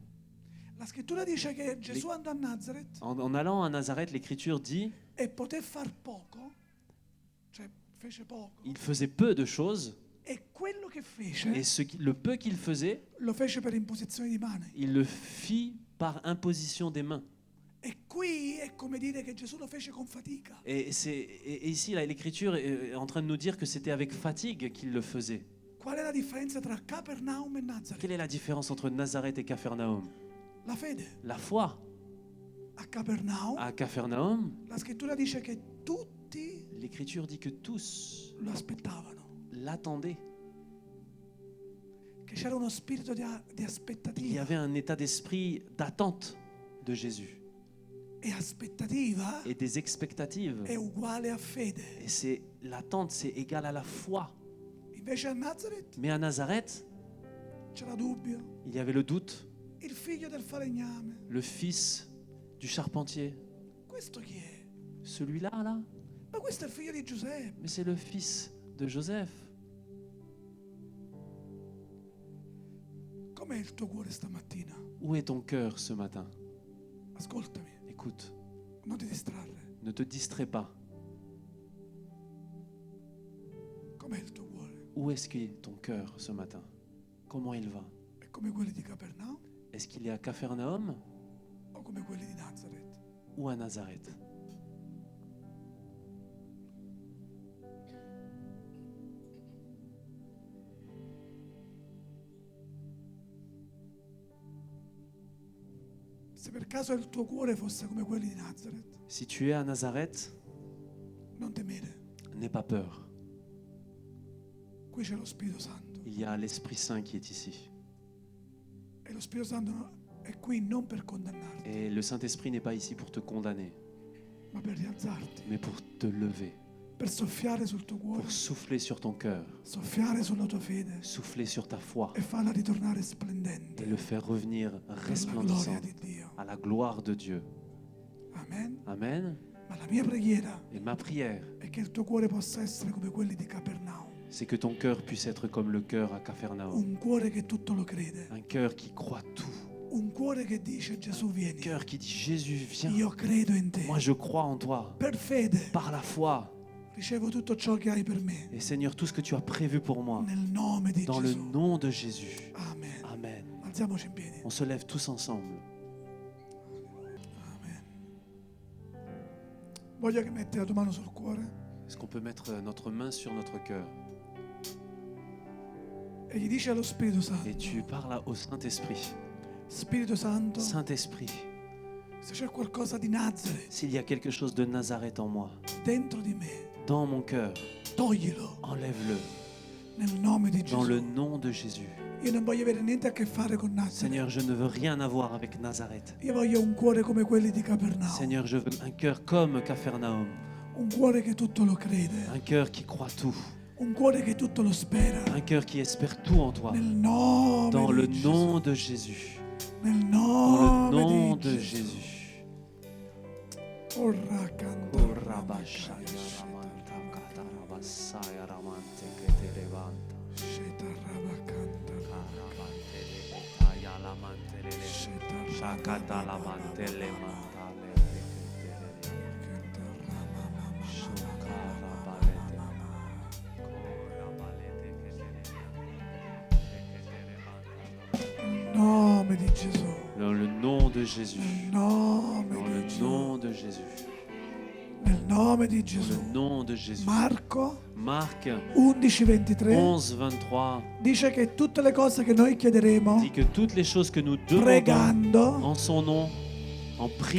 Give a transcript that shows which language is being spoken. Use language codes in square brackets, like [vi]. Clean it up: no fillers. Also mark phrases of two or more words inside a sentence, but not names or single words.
[it] La scrittura dice che Gesù andò a Nazareth [fr] En allant à Nazareth, l'Écriture dit [it] e poté far poco Cioè, fece poco. [fr] Il faisait peu de choses [it] E quello che [fr] et [it] fece, [fr] le peu qu'il faisait, [it] lo fece per imposizione di mani. [fr] il le fit par imposition des mains. [it] E qui è come dire che Gesù lo fece con fatica. [fr] Et ici, là, l'Écriture est en train de nous dire que c'était avec fatigue qu'il le faisait. [it] Qual è la differenza tra Capernaum e [fr] Quelle [it] Nazareth? [fr] est la différence entre Nazareth et Capharnaüm? [it] La fede. [fr] La foi. [it] A Capernaum [fr] À Capharnaüm, [it] la scrittura dice che tutti [fr] l'Écriture dit que tous [it] lo aspettavano, [fr] l'attendaient. [it] che c'era uno spirito di [fr] Il y [it] aspettativa. [fr] avait un état d'esprit d'attente de Jésus [it] E aspettativa [fr] et des expectatives. [it] è uguale a fede. [fr] Et c'est l'attente, c'est égal à la foi. [it] Invece a Nazareth [fr] Mais à Nazareth, [it] c'era dubbio. [fr] il y avait le doute. [it] Il figlio del falegname, [fr] Le fils du charpentier, [it] questo chi è? [fr] celui-là, là, [it] Ma questo è il figlio di Giuseppe. [fr] mais c'est le fils de Joseph. [it] Com'è il tuo cuore stamattina? [fr] Où est ton cœur ce matin? [it] Ascoltami, [fr] Écoute, [it] non ti distrarre. [fr] ne te distrais pas. [it] Com'è il tuo cuore? [fr] Où est-ce qu'est ton cœur ce matin? Comment il va? [it] È come quelli di Capernaum [fr] Est-ce qu'il est à Capharnaüm [it] o come quelli di Nazareth? [fr] ou à Nazareth? [it] Se per caso il tuo cuore fosse come quelli di Nazareth, [fr] Si tu es à Nazareth, [it] non temere. [fr] n'aie pas peur. [it] Qui c'è lo Spirito Santo. [fr] Il y a l'Esprit Saint qui est ici. [it] E lo Spirito Santo è qui non per condannarti, [fr] Et le Saint-Esprit n'est pas ici pour te condamner, [it] ma per rialzarti, [fr] mais pour te lever, [it] per soffiare sul tuo cuore, [fr] pour souffler sur ton cœur, [it] soffiare sulla tua fede [fr] souffler sur ta foi [it] e farla ritornare splendente [fr] et le faire revenir [it] per la gloria [fr] resplendissant [it] di Dio. [fr] à la gloire de Dieu. [it] Amen. [fr] Amen. [it] Ma la mia preghiera [fr] Et ma prière, [it] è che il tuo cuore possa essere come quelli di Capernaum, [fr] c'est que ton cœur puisse être comme le cœur à Capharnaüm. [it] un cuore che tutto lo crede, [fr] Un cœur qui croit tout. [it] un cuore che dice Gesù [fr] Un [it] vieni, [fr] cœur qui dit Jésus, viens. [it] io credo in te, [fr] Moi, je crois en toi. [it] per fede [fr] Par la foi. [it] ricevo tutto ciò che hai per me, [fr] Et Seigneur, tout ce que tu as prévu pour moi, [it] nel nome di [fr] dans le [it] Gesù. [fr] nom de Jésus. [it] Amen. [fr] Amen. [it] Alziamoci in piedi. [fr] On se lève tous ensemble. Amen. [it] Voglio che metti la tua mano sul cuore [fr] Est-ce qu'on peut mettre notre main sur notre cœur [it] e gli dici allo Spirito [fr] et tu [it] Santo, [fr] parles au Saint-Esprit. [it] Spirito Santo, [fr] Saint-Esprit, [it] se c'è qualcosa di Nazareth [fr] s'il y a quelque chose de Nazareth en moi, [it] dentro di me, [fr] dans mon cœur, [it] toglilo [fr] enlève-le [it] nel nome di [fr] dans le [it] Gesù. [fr] nom de Jésus. [it] Io non voglio avere niente a che fare con Nazareth. [fr] Seigneur, je ne veux rien avoir avec Nazareth. [it] Io voglio un cuore come quelli di Capernaum, [fr] Seigneur, je veux un cœur comme Capharnaüm, [it] un cuore che tutto lo crede, [fr] un cœur qui croit tout, [it] un cuore che tutto lo spera. [fr] un cœur qui espère tout en toi. [it] Nel nome [fr] Dans le [it] di Gesù. [fr] nom de Jésus. [it] Nel [fr] Dans le [it] nome [fr] nom [it] di [fr] de [it] Gesù. [fr] Jésus. Orra canta. Sheta raba canta. Sheta Shakata la mantele mantale. canta rama mama. Shukara balete. [it] Nel nome di Gesù. [fr] Dans le nom de Jésus. [it] Nel nome [fr] Dans [it] di [fr] le [it] Gesù. [fr] nom de Jésus. [it] Nel nome di [fr] Dans [it] Gesù. [fr] le nom de Jésus. [it] Marco [fr] Marc [it] 11:23 [fr] 11, 23 [it] dice che tutte le cose che noi chiederemo [fr] dit que toutes les choses que nous demandons [it] pregando, [fr] en son nom, en priant,